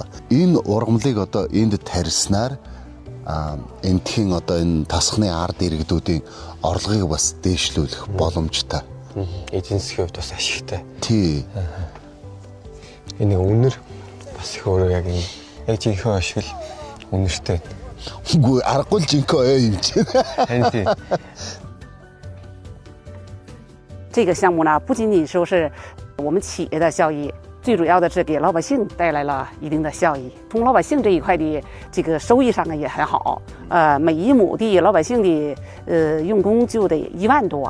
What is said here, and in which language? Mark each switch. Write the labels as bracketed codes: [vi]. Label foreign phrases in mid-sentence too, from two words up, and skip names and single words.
[mn] Энэ ургамлыг одоо энд тарьснаар энтхийн одоо энэ тасхны ард иргэдүүдийн орлогыг бас дээшлүүлэх боломжтой. Эдийн засгийн хувьд бас ашигтай. Тий. Энэ үнэр бас их өөрөө яг энэ яг жинхэнэ ашиг л үнэртэй. Үгүй аргагүй л жинхэнэ юм чинь. Тий. [zh] 这个项目呢，不仅仅说是我们企业的效益。最主要的是给老百姓带来了一定的效益，从老百姓这一块的这个收益上呢也很好。每一亩地老百姓的用工就得1万多。